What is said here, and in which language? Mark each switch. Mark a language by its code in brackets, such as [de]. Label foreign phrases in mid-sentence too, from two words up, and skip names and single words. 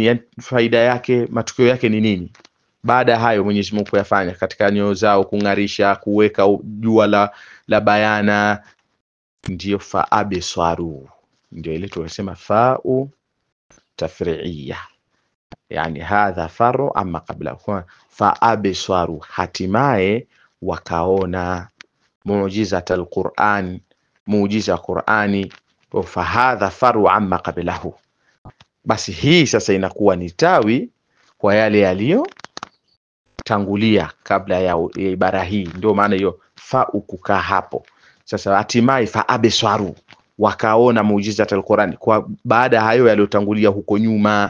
[sw] Yani faida yake, matukio yake ni nini baada ya hayo Mwenyezi Mungu kuyafanya katika nyoyo zao, kungarisha, kuweka jua la bayana? Ndio faabiswaru, ndio ile tunasema [ar] فاء تفريعية, [sw] yani [ar] هذا فرع عما قبل. [sw] Faabiswaru, hatimaye wakaona muujizat alquran, muujiza Qur'ani. [ar] فهذا فرع عما قبله, [sw] basi hii sasa inakuwa ni tawi kwa yale yaliyo tangulia kabla ya ibara hii. Ndio maana hiyo fa ukukaa hapo. Sasa hatimaye [ar] فأبصروا, [sw] wakaona muujiza al-Qur'an kwa baada hayo yaliyotangulia huko nyuma.